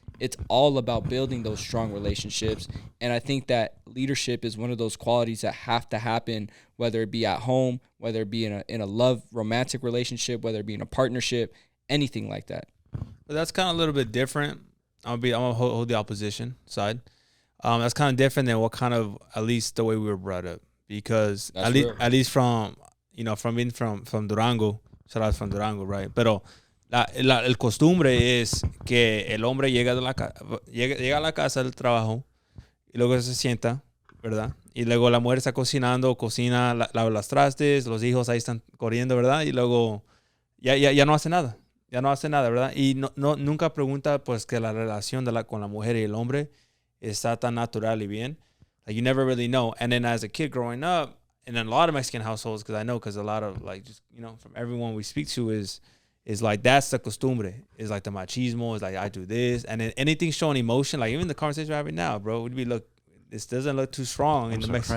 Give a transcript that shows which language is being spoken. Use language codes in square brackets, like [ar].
[en] It's all about building those strong relationships. And I think that leadership is one of those qualities that have to happen, whether it be at home, whether it be in a love romantic relationship, whether it be in a partnership, anything like that. But that's kind of a little bit different. I'm gonna hold the opposition side. That's kind of different than what kind of, at least the way we were brought up, because at least from being from Durango, shout out from Durango, right? [es] Pero el costumbre es que el hombre llega a la casa del trabajo y luego se sienta, ¿verdad? Y luego la mujer está cocinando, lava las trastes, los hijos ahí están corriendo, ¿verdad? Y luego ya no hace nada. Ya no hace nada, ¿verdad? Y nunca pregunta, pues, que la relación con la mujer y el hombre está tan natural y bien. [en] Like, you never really know. And then as a kid growing up, and in a lot of Mexican households, because I know, because a lot of, like, just, from everyone we speak to is like, that's the costumbre. Is like the machismo. Is like, I do this. And then anything showing emotion, like even the conversation we're having now, bro, this doesn't look too strong in the Mexican.